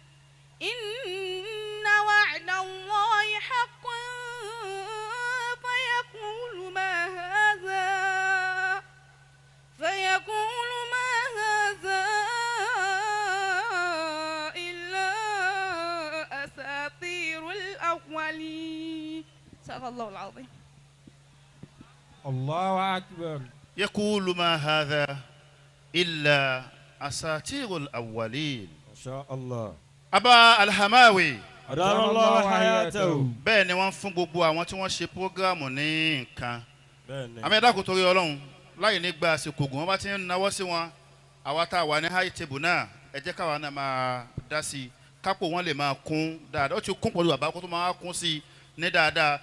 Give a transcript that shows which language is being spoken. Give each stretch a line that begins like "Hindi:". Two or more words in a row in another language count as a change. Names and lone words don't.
Arabic: إن وعد الله حق فيقول ما هذا إلا أساطير الأولين. صدق الله العظيم. الله أكبر. يقول ما هذا إلا أساطير الأولين. ما شاء الله. أبا الحماوي أدام الله حياته.
Yoruba: bẹ́ẹ̀ ni wọ́n fún gbogbo àwọn tí wọ́n ṣe prógráàmù ní nǹkan. bẹ́ẹ̀ni. àmì ẹ̀dá kò torí Ọlọ́run láì ní gba àsìkò gùn wọ́n bá ti ń nawọ́ sí wọn àwa tá a wà ní
English: high table
Yoruba: náà ẹ jẹ́ káwa náà máa dá sí i kápò wọn lè máa kún dáadáa ó ti kún pẹ̀lú àbá kó tó máa kún sí i ní dáadáa.